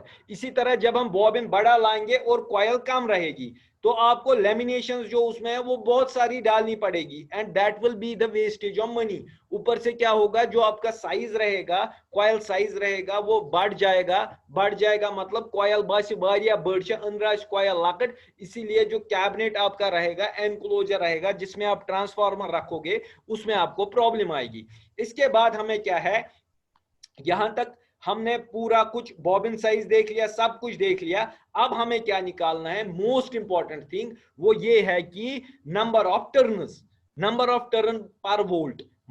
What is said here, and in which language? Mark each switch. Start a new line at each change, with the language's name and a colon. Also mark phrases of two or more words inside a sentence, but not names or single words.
Hindi: इसी तरह जब हम बॉबिन बड़ा लाएंगे और कॉयल कम रहेगी, तो आपको लेमिनेशन जो उसमें है वो बहुत सारी डालनी पड़ेगी,
English: and that will be the wastage of money.
Hindi: ऊपर से क्या होगा, जो आपका साइज रहेगा, कॉयल साइज रहेगा, वो बढ़ जाएगा मतलब
Kashmiri: कॉयल बास वारिया बड़ अंदर कॉयल लकट,
Hindi: इसीलिए जो कैबिनेट आपका रहेगा, एनक्लोजर रहेगा जिसमें आप ट्रांसफार्मर रखोगे, उसमें आपको प्रॉब्लम आएगी। इसके बाद हमें क्या है, यहां तक हमने पूरा कुछ बॉबिन साइज देख लिया, सब कुछ देख लिया। अब हमें क्या निकालना है,
English: most important thing
Hindi: वो ये है कि
English: number of turn per volt.